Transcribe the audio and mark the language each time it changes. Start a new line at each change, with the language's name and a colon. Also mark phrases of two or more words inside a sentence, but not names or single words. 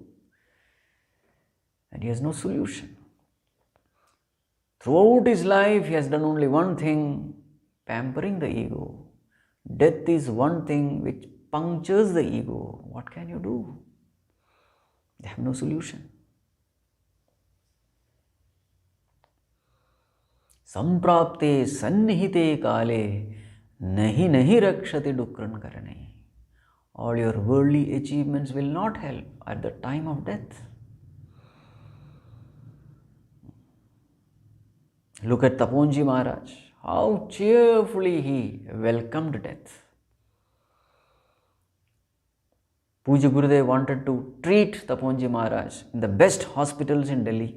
English: And he has no solution. Throughout his life, he has done only one thing, pampering the ego. Death is one thing which punctures the ego. What can you do? They have no solution.
Sanskrit: Samprapte sannihite kale nahi nahi rakshati dukran karane.
English: All your worldly achievements will not help at the time of death. Look at Taponji Maharaj, how cheerfully he welcomed death. Puja Gurudev wanted to treat Taponji Maharaj in the best hospitals in Delhi.